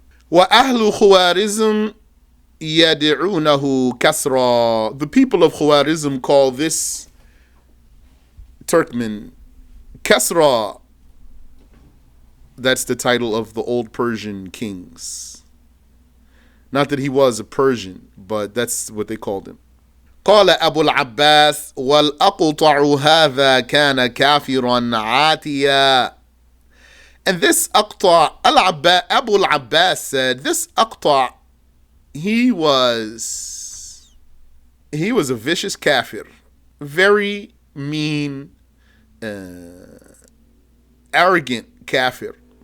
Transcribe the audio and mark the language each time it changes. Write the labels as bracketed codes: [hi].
[ar] Wa ahlu Khawarizm yad'unahu kasra. [en] The people of Khawarizm call this Turkman Kasra. That's the title of the old Persian kings. Not that he was a Persian, but that's what they called him. [ar] قال أبو العباس والأقطع هذا كان كافرا عاتيا. [en] And this Aqta, Abu al-Abbas said, this Aqta, he was a vicious kafir, very mean, arrogant kafir.